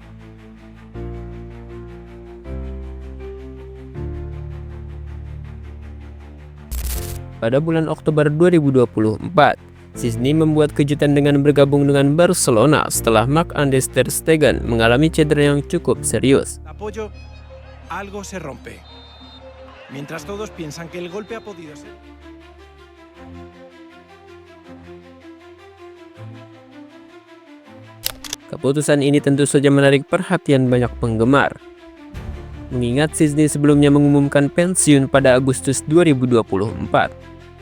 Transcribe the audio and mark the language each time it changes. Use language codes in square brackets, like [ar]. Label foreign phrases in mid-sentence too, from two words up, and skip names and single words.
[id] Pada bulan Oktober 2024, Zizny membuat kejutan dengan bergabung dengan Barcelona setelah Marc-André ter Stegen mengalami cedera yang cukup serius. [es] Apoyo, algo se rompe. Mientras todos piensan que el golpe ha podido ser. [id] Keputusan ini tentu saja menarik perhatian banyak penggemar. Mengingat Zizny sebelumnya mengumumkan pensiun pada Agustus 2024.